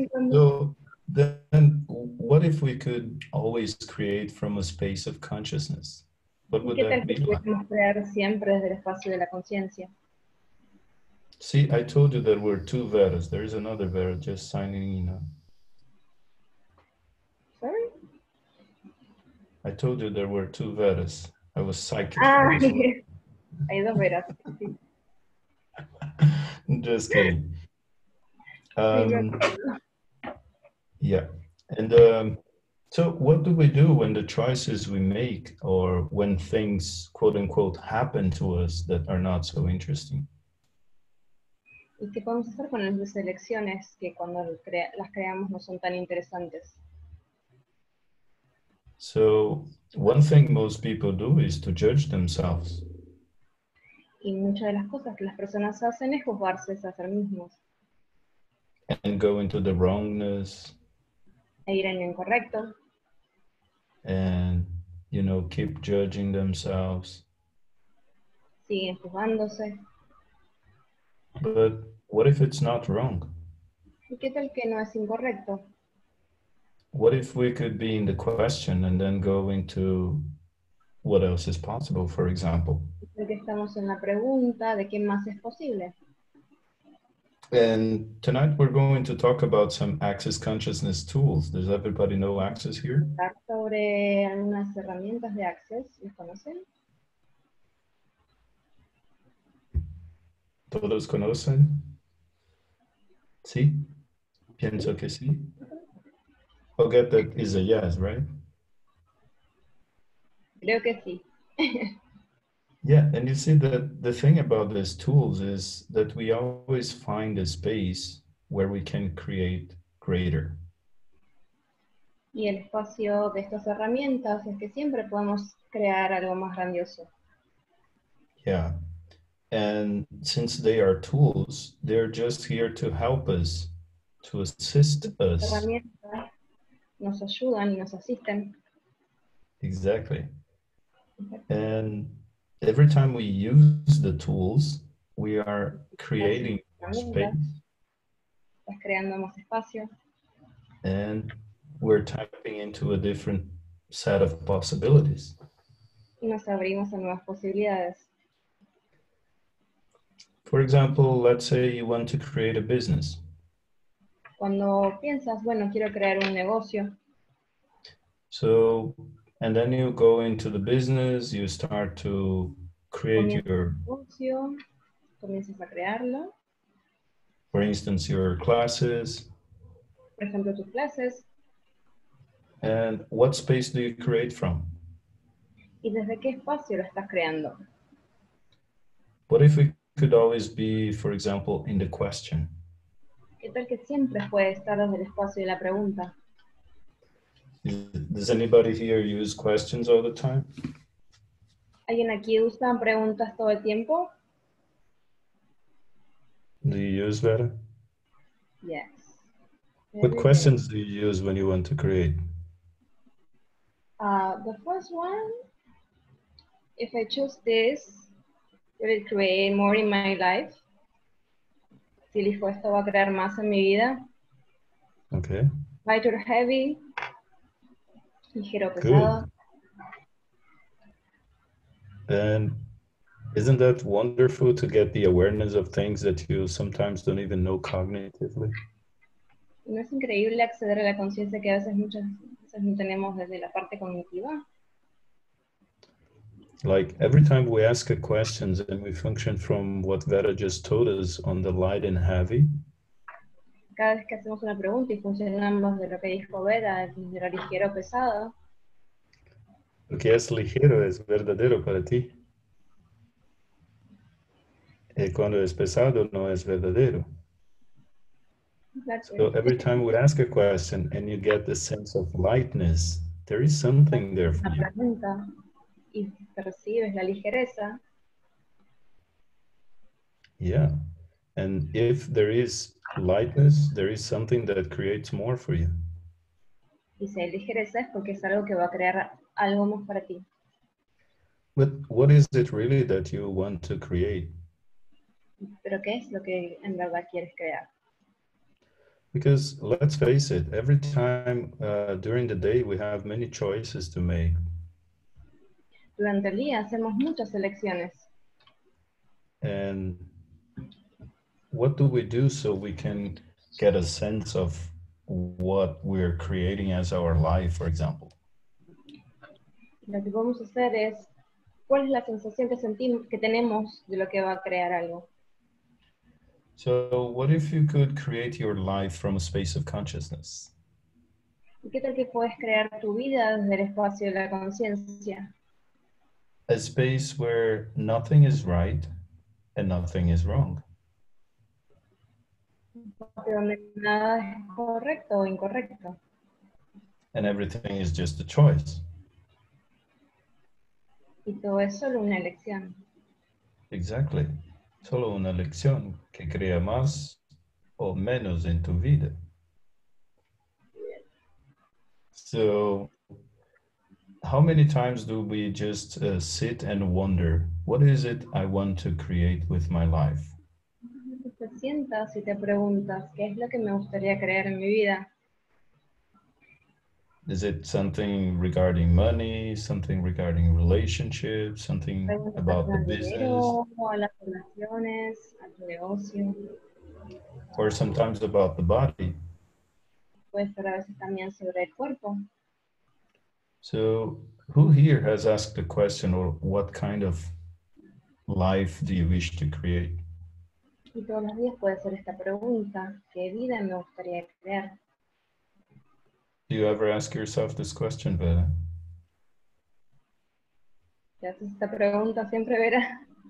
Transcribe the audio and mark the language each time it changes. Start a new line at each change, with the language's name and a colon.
English: So then what if we could always create from a space of consciousness? What
Spanish: ¿Y
English: would
Spanish: qué
English: that
Spanish: tal
English: be
Spanish: que
English: like?
Spanish: pudiéramos crear siempre desde el espacio de la conciencia?
English: See, I told you there were two Veras. There is another Vera just signing in. Sorry? I told you there were two Veras. I was psychic.
Spanish: Ah, hay dos veras. Sí.
English: Just kidding. Yeah. And so what do we do when the choices we make or when things, quote unquote, happen to us that are not so interesting?
Spanish: ¿Y qué podemos hacer con las elecciones que cuando las creamos no son tan interesantes?
English: So one thing most people do is to judge themselves.
Spanish: Y muchas de las cosas que las personas hacen es juzgarse a sí mismos.
English: And go into the wrongness.
Spanish: E ir en lo incorrecto.
English: And, you know, keep judging themselves.
Spanish: Siguen juzgándose.
English: But what if it's not wrong?
Spanish: ¿Y qué tal que no es incorrecto?
English: What if we could be in the question and then go into what else is possible, for example?
Spanish: Porque estamos en la pregunta de qué más es posible.
English: And tonight we're going to talk about some Access Consciousness tools. Does everybody know Access here?
Spanish: Hablar sobre algunas herramientas de Access, ¿las conocen? ¿Todos conocen? ¿Sí? Pienso que sí.
English: Forget that is a yes, right?
Spanish: Creo que sí.
English: Yeah, and you see that the thing about these tools is that we always find a space where we can create greater.
Spanish: Y el espacio de estas herramientas es que siempre podemos crear algo más grandioso.
English: Yeah. And since they are tools, they're just here to help us, to assist us.
Spanish: Las herramientas nos ayudan y nos asisten.
English: Exactly. And every time we use the tools, we are creating space.
Spanish: Estás creando más espacio.
English: And we're tapping into a different set of possibilities.
Spanish: Y nos abrimos a nuevas posibilidades.
English: For example, let's say you want to create a business.
Spanish: Cuando piensas, bueno, quiero crear un negocio.
English: So And then you go into the business, you start to create your,
Spanish: negocio, comienzas a crearlo.
English: for instance, your classes.
Spanish: Por ejemplo, tus clases.
English: And what space do you create from?
Spanish: ¿Y desde qué espacio lo estás creando?
English: What if we could always be, for example, in the question?
Spanish: ¿Qué tal que siempre puede estar desde el espacio de la pregunta?
English: Does anybody here use questions all the time?
Spanish: ¿Alguien aquí usa preguntas todo el tiempo?
English: Do you use that? Yes. What questions do you use when you want to create? The first one, if I choose this, will it create more in my life?
Spanish: Si elijo esto, ¿va a crear más en mi vida?
English: Okay. Light or heavy?
Spanish: Ligero, pesado.
English: Good. And isn't that wonderful to get the awareness of things that you sometimes don't even know cognitively?
Spanish: ¿No es increíble acceder a la conciencia que a veces muchas veces no tenemos desde la parte cognitiva?
English: Like every time we ask a question and we function from what Vera just told us on the light and heavy.
Spanish: Cada vez que hacemos una pregunta y funcionamos de lo que dijo Vera, de lo ligero o pesado. Lo que es ligero es verdadero para ti. Y cuando es pesado no es verdadero.
English: Exactly. So every time we ask a question and you get the sense of lightness, there is something there for you.
Spanish: Pregunta y percibes la ligereza.
English: Yeah. And if there is lightness, there is something that creates more for you.
Spanish: Y si hay ligereza es porque es algo que va a crear algo más para ti.
English: But what is it really that you want to create?
Spanish: Pero ¿qué es lo que en verdad quieres crear?
English: Because let's face it, every time during the day we have many choices to make.
Spanish: Durante el día hacemos muchas elecciones.
English: And what do we do so we can get a sense of what we're creating as our life, for example?
Spanish: Lo que podemos hacer es, ¿cuál es la sensación que sentimos, que tenemos de lo que va a crear algo?
English: So what if you could create your life from a space of consciousness?
Spanish: ¿Y qué tal que puedes crear tu vida desde el espacio de la conciencia?
English: A space where nothing is right and nothing is wrong.
Spanish: Donde nada es correcto o incorrecto.
English: And everything is just a choice. Y todo es solo una elección. Exactly.
Spanish: Solo una elección que crea más o menos en tu vida.
English: So, how many times do we just sit and wonder, what is it I want to create with my life?
Spanish: Te sientas y te preguntas, ¿qué es lo que me gustaría crear en mi vida?
English: Is it something regarding money, something regarding relationships, something about the business?
Spanish: A las relaciones, a tu negocio.
English: Or sometimes about the body.
Spanish: Puede ser a veces también sobre el cuerpo.
English: So who here has asked the question, or what kind of life do you wish to create?
Spanish: Y todos los días puede ser esta pregunta, ¿qué vida me gustaría crear?
English: Do you ever ask yourself this question, Vera?
Spanish: ¿Te haces esta pregunta siempre, Vera?